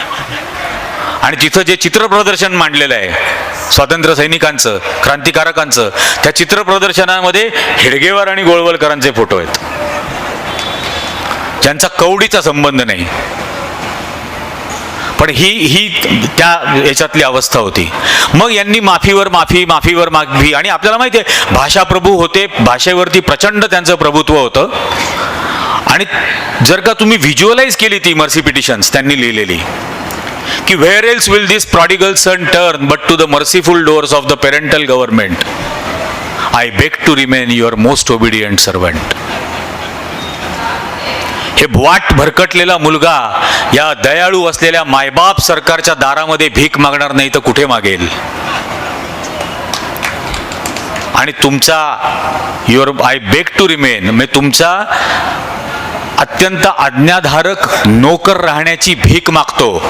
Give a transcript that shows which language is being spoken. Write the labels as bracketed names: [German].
[Marathi] आणि तिथं जे चित्रप्रदर्शन मांडलेलं आहे स्वातंत्र्य सैनिकांचं, क्रांतिकारकांचं, त्या चित्रप्रदर्शनामध्ये हेडगेवार आणि गोळवलकरांचे फोटो आहेत, ज्यांचा कवडीचा संबंध नाही. पण ही त्या याच्यातली अवस्था होती. मग यांनी माफीवर माफी, माफीवर माफी. आणि आपल्याला माहिती आहे भाषाप्रभू होते. भाषेवरती प्रचंड त्यांचं प्रभुत्व होतं. आणि जर का तुम्ही व्हिज्युअलाइज केली ती मर्सी पिटिशन्स त्यांनी लिहिलेली, की [English] where else will this prodigal son turn but to the merciful doors of the parental government? I beg to remain your most obedient servant. [Marathi] हे वाट भरकटलेला मुलगा या दयाळू असलेल्या मायबाप सरकारच्या दारामध्ये भीक मागणार नाही तर कुठे मागेल? आणि तुमचा [English] I beg to remain, [Marathi] म्हणजे तुमचा अत्यंत आज्ञाधारक नोकर राहण्याची भीक मागतो.